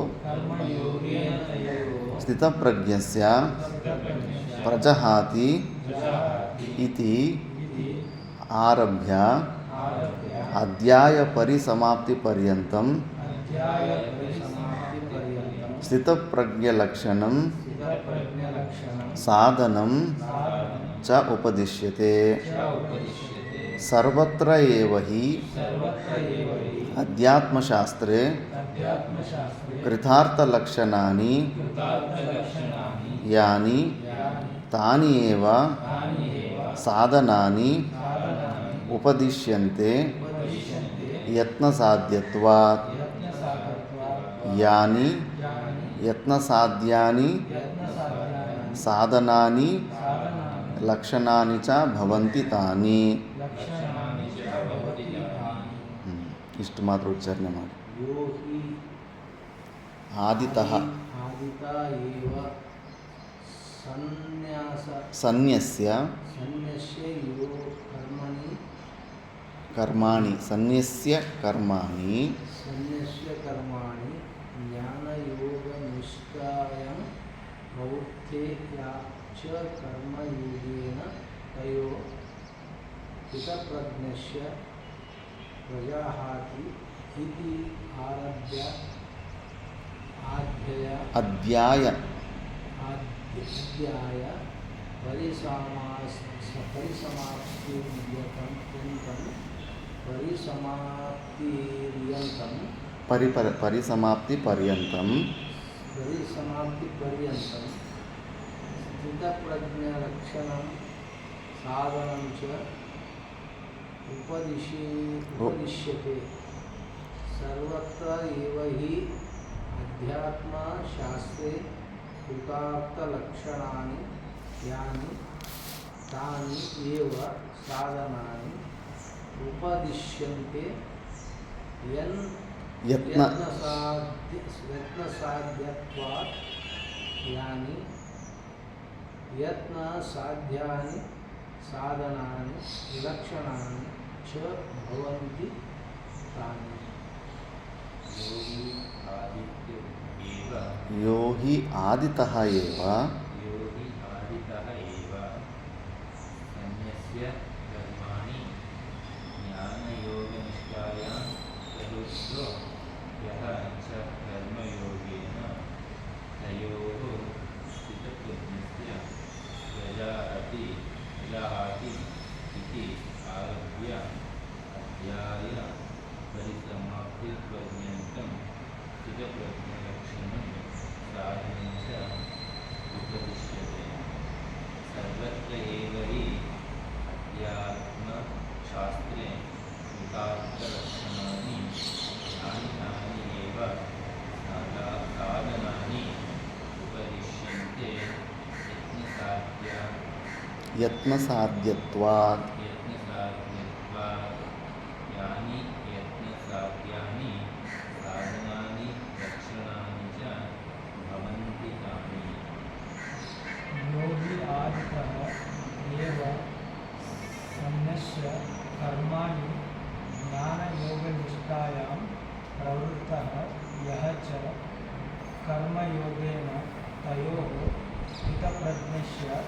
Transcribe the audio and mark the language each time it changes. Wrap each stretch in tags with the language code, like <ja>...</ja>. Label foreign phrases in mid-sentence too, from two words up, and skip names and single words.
<sa>ಸ್ಥಿತಪ್ರಜ್ಞಸ್ಯ ಪ್ರಜಹಾತಿ ಇತಿ ಆರಭ್ಯ ಅಧ್ಯಾಯ ಪರಿಸಮಾಪ್ತಿ ಪರ್ಯಂತಂ ಸ್ಥಿತಪ್ರಜ್ಞಲಕ್ಷಣಂ ಸಾಧನಂ ಚ ಉಪದಿಶ್ಯತೆ. ಸರ್ವತ್ರ ಏವ ಹಿ ಅಧ್ಯಾತ್ಮಶಾಸ್ತ್ರೇ ಕೃತಾರ್ಥಲಕ್ಷಣಾನಿ ಯಾನಿ ತಾನಿ ಏವ ಸಾಧನಾನಿ ಉಪದಿಶ್ಯಂತೆ ಯತ್ನಸಾಧ್ಯತ್ವಾತ್. ಯಾನಿ ಯತ್ನಸಾಧ್ಯಾನಿ ಸಾಧನಾನಿ ಲಕ್ಷಣಾನಿ ಚ ಭವಂತಿ ತಾನಿ.</sa> <kn>ಇಷ್ಟು ಮಾತ್ರ ಉಚ್ಚಾರಣೆ ಮಾಡಿ.</kn> <sa>ಆದಿತಃ ಸನ್ಯಸ್ಯ ಕರ್ಮಾಣಿ ಸನ್ಯಸ್ಯ ಕರ್ಮಾಣಿ ಜ್ಞಾನಯೋಗನಿಷ್ಠಾಯಾಂ ಪ್ರವೃತ್ತೇ ಯಾಚ ಕರ್ಮಯೋಗೇನ ತಯೋಃ ಸ್ಥಿತಪ್ರಜ್ಞಸ್ಯ ಪ್ರಜಹಾತಿ ಇತಿ ಆರಭ್ಯ ಅಧ್ಯಾಯ ಪರಿಸಮಾಪ್ತಿ ಪರ್ಯಂತಂ ಸ್ಥಿತಪ್ರಜ್ಞಲಕ್ಷಣಂ ಸಾಧನಂ ಚ ಉಪದಿಶ್ಯತೆ. ಸರ್ವತ್ರ ಏವ ಹಿ ಅಧ್ಯಾತ್ಮಶಾಸ್ತ್ರೇ ಕೃತಾರ್ಥಲಕ್ಷಣಾನಿ ಯಾನಿ ತಾನಿ ಏವ ಸಾಧನಾನಿ ಉಪದಿಶ್ಯಂತೆ ಯತ್ನಸಾಧ್ಯತ್ವಾತ್. ಯಾನಿ ಯತ್ನಸಾಧ್ಯಾನಿ ಸಾಧನಾನಿ ಲಕ್ಷಣಾನಿ ಚ ಭವಂತಿ ತಾನಿ. ಯೋ ಹಿ ಆದಿತಃ ಏವ ಸನ್ಯಸ್ಯ ಕರ್ಮಾಣಿ ಜ್ಞಾನಯೋಗನಿಷ್ಠಾಯಾಂ ಪ್ರವೃತ್ತೋ ಯಃ ಚ ಕರ್ಮಯೋಗೇನ ತಯೋಃ ಸ್ಥಿತಪ್ರಜ್ಞಸ್ಯ ಪ್ರಜಹಾತಿ ಇತಿ ಆರಭ್ಯ ಅಧ್ಯಾಯ ಪರಿಸಮಾಪ್ತಿಪರ್ಯಂತಂ ಸ್ಥಿತಪ್ರಜ್ಞಲಕ್ಷಣಂ ಸಾಧನಂ ಚ ಉಪದಿಶ್ಯತೆ. ಸರ್ವತ್ರ ಏವ ಹಿ ಅಧ್ಯಾತ್ಮಶಾಸ್ತ್ರೇ ಕೃತಾರ್ಥಲಕ್ಷಣಾನಿ ಯಾನಿ ತಾನಿ ಏವ ಸಾಧನಾನಿ ಉಪದಿಶ್ಯಂತೆ ಯತ್ನಸಾಧ್ಯತ್ವಾತ್ यत्नसाध्यत्वात् यानि यत्नसाध्यानि साधनानि लक्षणानि च भवन्ति तानि योगी आदितः एव सन्नश्य कर्माणि ज्ञानयोगनिष्ठायां प्रवृत्तः यः च कर्मयोगेन तयोः स्थितप्रज्ञस्य</sa>